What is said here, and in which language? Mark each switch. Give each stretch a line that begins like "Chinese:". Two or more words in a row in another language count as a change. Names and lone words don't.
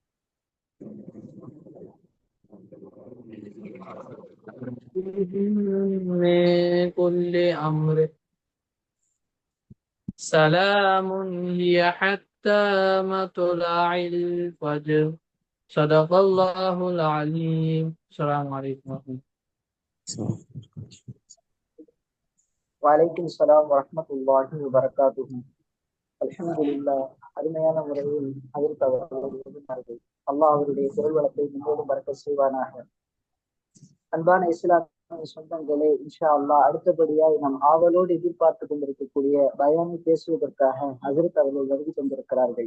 Arabic: من كل أمر سلام هي حتى مطلع الفجر. صدق الله العليم. السلام عليكم ورحمة الله. وعليكم السلام ورحمة الله وبركاته. அல்ஹம்துலில்லாஹ்.
Tamil: அருமையான முறையில் அதற்கு அவர்கள் அல்லாஹ் அவருடைய குரல் வளத்தை முன்னோடும் பறக்க செய்வானாக. அன்பான இஸ்லாமிய சொந்தங்களே,
Arabic: إن شاء الله
Tamil: அடுத்தபடியாய் நாம் ஆவலோடு எதிர்பார்த்து கொண்டிருக்கக்கூடிய பயானை பேசுவதற்காக ஹஜ்ரத் அவர்கள் வருகை கொண்டிருக்கிறார்கள்.